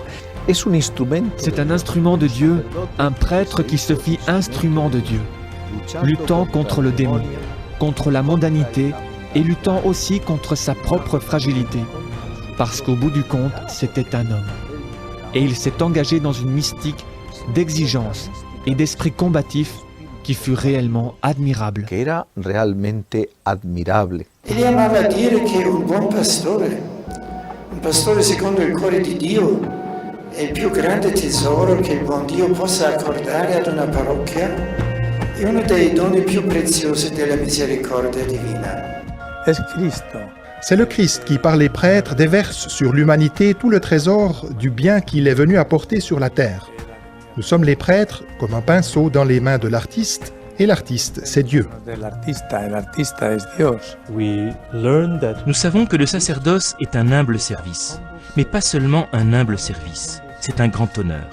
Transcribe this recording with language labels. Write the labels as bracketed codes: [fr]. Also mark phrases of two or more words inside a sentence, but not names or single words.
[fr] C'est un instrument de Dieu, un prêtre qui se fit instrument de Dieu, luttant contre le démon, contre la mondanité et luttant aussi contre sa propre fragilité, parce qu'au bout du compte, c'était un homme. Et il s'est engagé dans une mystique d'exigence et d'esprit combatif qui fut réellement admirable. [it] Il amava dire che un buon un pastore secondo il cuore di Dio, è il più grande tesoro che il buon Dio possa accordare ad una parrocchia e uno dei doni più preziosi della misericordia divina. [fr] C'est le Christ qui, par les prêtres, déverse sur l'humanité tout le trésor du bien qu'il est venu apporter sur la terre. Nous sommes les prêtres comme un pinceau dans les mains de l'artiste, et l'artiste, c'est Dieu. Nous savons que le sacerdoce est un humble service, mais pas seulement un humble service, c'est un grand honneur.